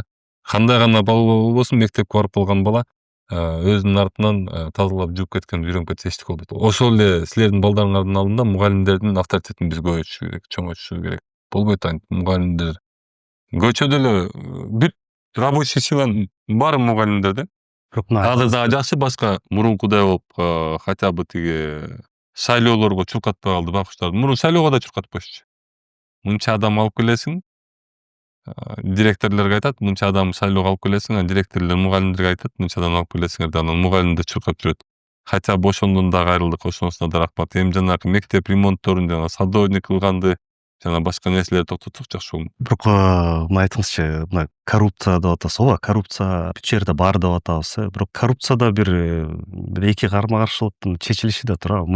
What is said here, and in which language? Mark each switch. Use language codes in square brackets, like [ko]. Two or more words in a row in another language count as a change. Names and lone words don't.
[ky] Кандай гана бала болбосун, мектепке барып калган бала өзүнүн артынан тазалап жууп кеткенди үйрөнүп кетсе эчтеке болбойт. Ошол эле силердин балдарыңардын алдында мугалимдердин авторитетин биз көбөйтүшүбүз керек, чоңойтушубуз керек. Болбойт антип мугалимдер көчөдө эле бүт рабочий силанын баары мугалимдер да. Бирок мына Азыр дагы жакшы, башка мурункудай болуп [ru] хотя бы [ky] тиги шайлоолорго чуркатпай калды байкуштарды. Мурун шайлоого да чуркатпашчу. Мынча адам алып келесиң, директорлорго айтат, мынча адам шайлоого алып келесиң, директорлор мугалимдерге айтат, мынча адам алып келесиңер деп, анан мугалимдер чуркап жүрөт. [ru] Хотя бы [ky] ошондон да кайрылдык, ошонусуна да рахмат. Эми жанагы мектеп ремонтторун, жана садовник кылганды, жана башка нерселерди токтотсок жакшы болмок. бирок мына айтыңызчы, мына коррупция деп атасыз ооба, коррупция бүт жерде бар деп атабыз, бирок коррупцияда бир эки карама-каршылыктын чечилиши да турабы.